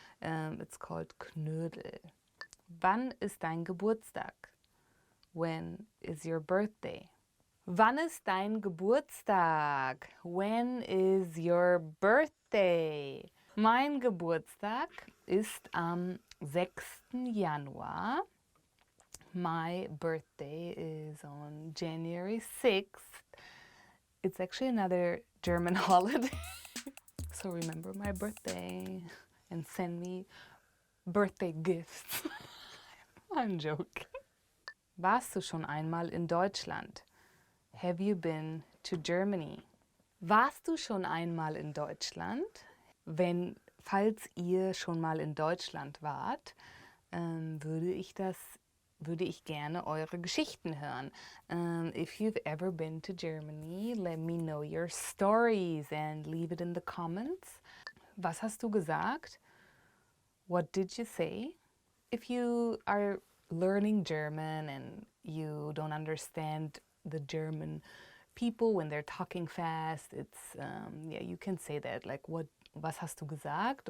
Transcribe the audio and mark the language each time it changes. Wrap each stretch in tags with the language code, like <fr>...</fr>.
<en>It's called Knödel.</en> <de>Wann ist dein Geburtstag?</de> <en>When is your birthday?</en> <de>Wann ist dein Geburtstag?</de> <en>When is your birthday?</en> <de>Mein Geburtstag ist am 6. Januar.</de> <en>My birthday is on January 6th. It's actually another German holiday. So remember my birthday and send me birthday gifts. I'm joking.</en> <de>Warst du schon einmal in Deutschland?</de> <en>Have you been to Germany?</en> <de>Warst du schon einmal in Deutschland? Falls ihr schon mal in Deutschland wart, würde ich gerne eure Geschichten hören.</de> <en>If you've ever been to Germany, let me know your stories and leave it in the comments.</en> <de>Was hast du gesagt?</de> <en>What did you say? If you are learning German and you don't understand the German people when they're talking fast, it's you can say that, like,</en> <de>was hast du gesagt?</de>